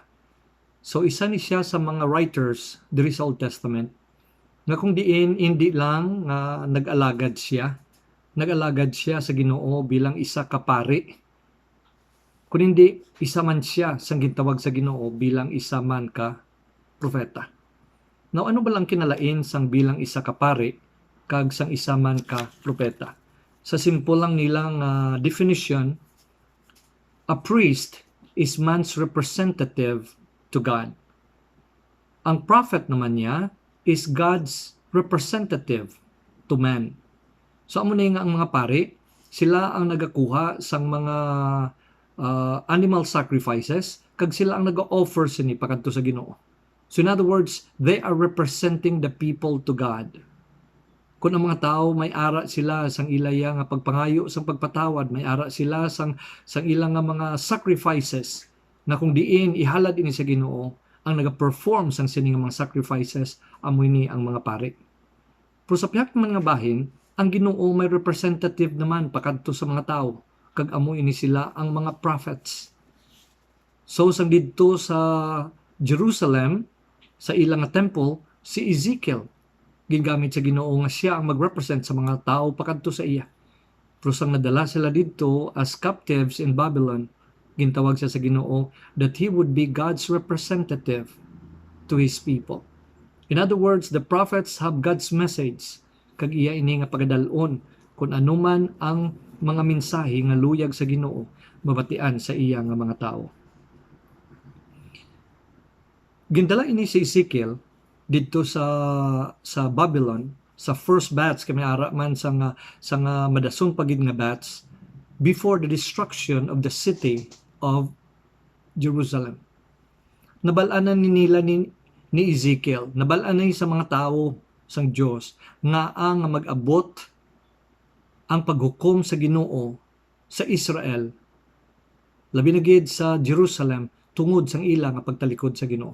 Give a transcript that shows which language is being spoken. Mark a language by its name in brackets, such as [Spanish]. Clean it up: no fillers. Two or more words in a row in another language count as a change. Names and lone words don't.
[Hiligaynon] So isa ni siya sa mga writers diri sa Old Testament nga kung diin hindi lang nga nag-alagad siya sa Ginoo bilang isa ka pari, kundi isa man siya sang gintawag sa Ginoo bilang isa man ka propeta. Now, ano ba lang kinalain sang bilang isa ka pari kag sang isa man ka propeta? Sa simple lang nilang [English] definition, a priest is man's representative to God. Ang prophet [Hiligaynon] naman niya [English] is God's representative to man. [Hiligaynon] So amo na nga ang mga pari, sila ang nagakuha sang mga [English] animal sacrifices [Hiligaynon] kag sila ang naga-offer sini pakadto sa Ginoo. [English] So in other words, they are representing the people to God. [Hiligaynon] Kung ang mga tao may ara sila sang ilaya nga pagpangayo sang pagpatawad, may ara sila sang ilang nga mga sacrifices na kung diin ihalad ini sa Ginoo, ang naga-perform sang sining mga sacrifices amo ini ang mga pari. Pero sa piyak man nga bahin, ang Ginoo may representative naman pakadto sa mga tao, kag amo ini sila ang mga prophets. So sang didto sa Jerusalem, sa ilang nga temple, si Ezekiel gingamit sa Ginoo nga siya ang mag-represent sa mga tao pakadto sa iya. Pero sang nadala sila dito [English] as captives in Babylon, [Hiligaynon] gintawag siya sa Ginoo [English] that he would be God's representative to his people. In other words, the prophets have God's message, [Hiligaynon] kag iya ini nga pagadalon kung anuman ang mga mensahe nga luyag sa Ginoo mabatian sa iya nga mga tao. Gindala ini si Ezekiel dito sa Babylon, sa [English] first batch [Hiligaynon] kami ara man sa madasong pagid nga batch [English] before the destruction of the city of Jerusalem. [Hiligaynon] Nabalanan nila ni Ezekiel. Nabalaan na sa mga tao sang Dios nga ang mag-abot ang paghukom sa Ginoo sa Israel, labi na gid sa Jerusalem, tungod sang ila nga pagtalikod sa Ginoo.